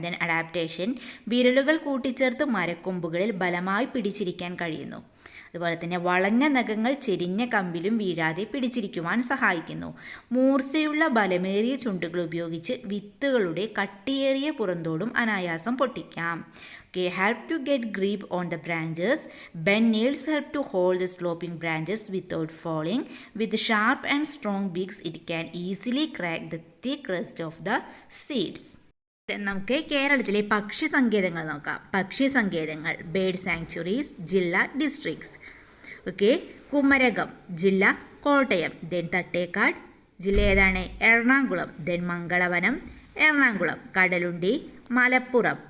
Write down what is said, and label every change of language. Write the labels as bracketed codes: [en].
[ml] Then adaptation, വിരലുകൾ കൂട്ടിച്ചേർത്ത് മരക്കൊമ്പുകളിൽ ബലമായി പിടിച്ചിരിക്കാൻ കഴിയുന്നു. അതുപോലെ തന്നെ വളഞ്ഞ നഖങ്ങൾ ചെരിഞ്ഞ കമ്പിലും വീഴാതെ പിടിച്ചിരിക്കുവാൻ സഹായിക്കുന്നു. മൂർച്ചയുള്ള ബലമേറിയ ചുണ്ടുകൾ ഉപയോഗിച്ച് വിത്തുകളുടെ കട്ടിയേറിയ പുറന്തോടും അനായാസം പൊട്ടിക്കാം. [en] Okay, help to get grip on the branches. Bend nails help to hold the sloping branches without falling. With sharp and strong beaks, it can easily crack the thick crust of the seeds. [ml] നമുക്ക് കേരളത്തിലെ പക്ഷി സങ്കേതങ്ങൾ നോക്കാം. പക്ഷി സങ്കേതങ്ങൾ, [en] bird sanctuaries, [ml] ജില്ല, districts. Okay, Kumarakom ജില്ല Kottayam. Then Thattekad ജില്ല ഏതാണ്? എറണാകുളം. ദെൻ മംഗളവനം എറണാകുളം. കടലുണ്ടി മലപ്പുറം.